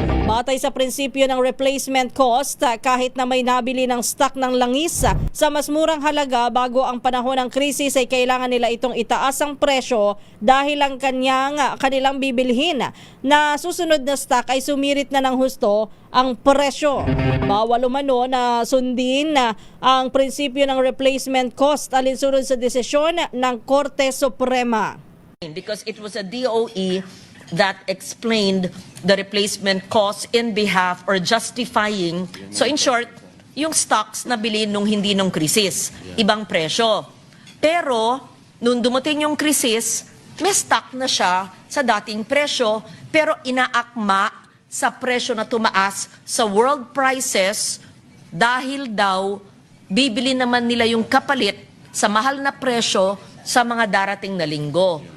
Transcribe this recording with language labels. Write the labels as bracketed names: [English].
[Filipino] Batay sa prinsipyo ng replacement cost, kahit na may nabili ng stock ng langis sa mas murang halaga bago ang panahon ng krisis ay kailangan nila itong itaas ang presyo dahil ang kanilang bibilhin na susunod na stock ay sumirit na ng husto ang presyo. Bawal umano na sundin ang prinsipyo ng replacement cost alinsunod sa desisyon ng Korte Suprema. [English] Because it was a DOE that explained the replacement cost in behalf or justifying, so in short, [Filipino] yung stocks na bili nung hindi nung krisis, ibang presyo. Pero, nung dumating yung krisis, may stock na siya sa dating presyo, pero inaakma sa presyo na tumaas sa world prices dahil daw bibili naman nila yung kapalit sa mahal na presyo sa mga darating na linggo.